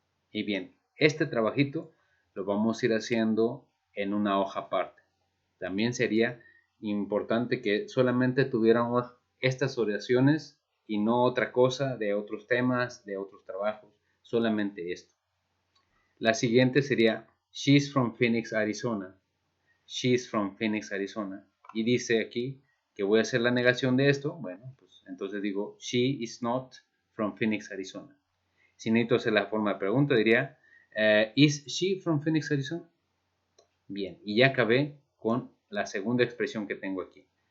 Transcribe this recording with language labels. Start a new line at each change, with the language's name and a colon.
Spanish: Y bien, este trabajito lo vamos a ir haciendo en una hoja aparte. También sería importante que solamente tuviéramos estas oraciones y no otra cosa de otros temas, de otros trabajos, solamente esto. La siguiente sería
English: She's from Phoenix, Arizona. She's from Phoenix, Arizona.
Spanish: Y dice aquí que voy a hacer la negación de esto. Bueno, pues entonces digo
English: She is not from Phoenix, Arizona.
Spanish: Si necesito hacer la forma de pregunta, diría
English: Is she from Phoenix, Arizona?
Spanish: Bien, y ya acabé con la segunda expresión que tengo aquí.